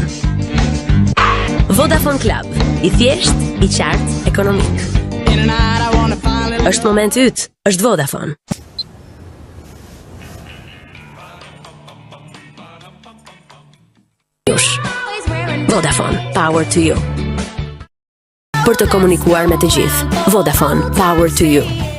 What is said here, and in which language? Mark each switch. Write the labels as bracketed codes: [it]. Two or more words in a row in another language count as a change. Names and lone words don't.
[sq] Vodafone Club, i thjesht, i qartë, ekonomik. Është momenti yt. Është Vodafone. Vodafone, [en] power to you. [sq] Për të komunikuar me të gjithë. Vodafone, [en] power to you.